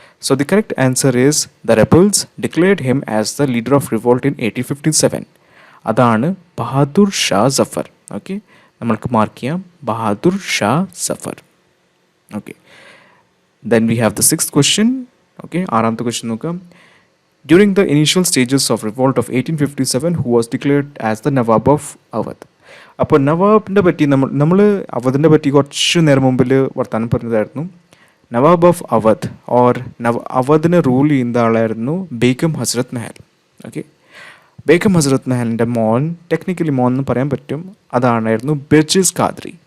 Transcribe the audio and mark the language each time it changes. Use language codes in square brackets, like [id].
[en] So the correct answer is the rebels declared him as the leader of revolt in 1857. [ml] അതാണ് Bahadur Shah Zafar. Okay, നമ്മൾക്ക് mark ചെയ്യാം Bahadur Shah Zafar. [en] Okay, then we have the sixth question. [ml] Okay, ആറാമത്തെ question നോക്കാം. [en] During the initial stages of revolt of 1857, who was declared as the Nawab of Awadh? [ml] അപ്പോൾ നവാബിൻ്റെ പറ്റി നമ്മൾ അവധിൻ്റെ പറ്റി കുറച്ച് നേരം മുമ്പിൽ വർത്തമാനം പറഞ്ഞതായിരുന്നു. നവാബ് ഓഫ് അവധ് അവധിനെ റൂൾ ചെയ്യുന്ന ആളായിരുന്നു ബേഗം ഹസ്രത് മഹൽ. ഓക്കെ, ബേഗം ഹസ്രത് മഹലിൻ്റെ മോൻ, ടെക്നിക്കലി മോൻ എന്ന് പറയാൻ പറ്റും, അതാണായിരുന്നു ബിർജിസ് ഖാദ്രി.